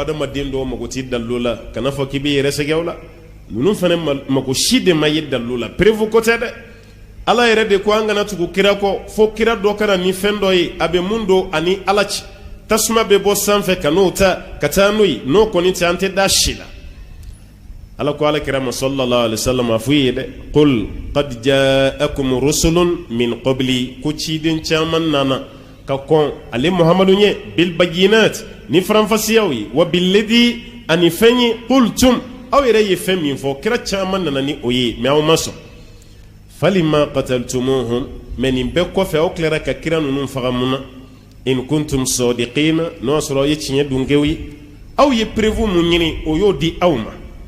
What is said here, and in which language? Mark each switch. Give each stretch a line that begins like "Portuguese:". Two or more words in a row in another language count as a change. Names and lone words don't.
Bambara: adamaden dɔw mago t'i dalilu la kana fɔ k'i bɛ yɛrɛ sɛgɛn o la ninnu fana mago si de ma ye dalilu la perewu ko tɛ dɛ ala yɛrɛ de ko an kana tugu kira kɔ fo kira dɔ kana ni fɛn dɔ ye a bɛ mun don ani ala ci tasuma bɛ bɔ sanfɛ ka n'o ta ka taa n'o ye n'o kɔni tɛ an tɛ da si la ala ko alakira ma
Arabic: صلى الله عليه وسلم
Bambara: a fɔ i ye dɛ
Arabic: قل قد جاءكم رسل من قبلي
Bambara: ko ciden caman nana ka kɔn ale muhamadu ɲɛ
Arabic: بالبينات
Bambara: ni faranfasiyaw ye
Arabic: وبالذي
Bambara: ani fɛn ye qultum aw yɛrɛ ye fɛn min fɔ kira caman nana ni o ye mɛ aw ma sɔn
Arabic: فلم قتلتموهم
Bambara: mɛ nin bɛɛ kɔfɛ aw tilara ka kira ninnu faga mun na
Arabic: إن كنتم صادقين
Bambara: n'o y'a sɔrɔ aw ye tiɲɛ dunkew ye aw ye preuve mun ɲini o y'o di aw ma